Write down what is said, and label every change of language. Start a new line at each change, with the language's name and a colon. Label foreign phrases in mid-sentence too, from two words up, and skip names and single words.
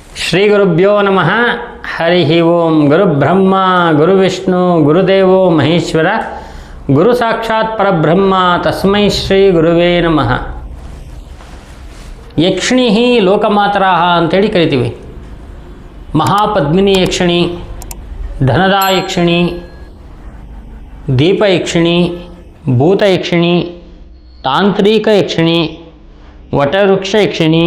Sanskrit: ಶ್ರೀ ಗುರುಭ್ಯೋ ನಮಃ. ಹರಿ ಓಂ. ಗುರುಬ್ರಹ್ಮ ಗುರುವಿಷ್ಣು ಗುರುದೇವೋ ಮಹೇಶ್ವರ, ಗುರು ಸಾಕ್ಷಾತ್ ಪರಬ್ರಹ್ಮ, ತಸ್ಮೈ ಶ್ರೀ ಗುರುವೇ ನಮಃ. ಯಕ್ಷಿಣಿ ಲೋಕಮಾತರಾಹ
Kannada: ಅಂತೇಳಿ ಕರಿತೀವಿ. ಮಹಾಪದ್ಮಿನಿ ಯಕ್ಷಿಣಿ, ಧನದ ಯಕ್ಷಿಣಿ, ದೀಪ ಯಕ್ಷಿಣಿ, ಭೂತ ಯಕ್ಷಿಣಿ, ತಾಂತ್ರಿಕ ಯಕ್ಷಿಣಿ, ವಟವೃಕ್ಷ ಯಕ್ಷಿಣಿ.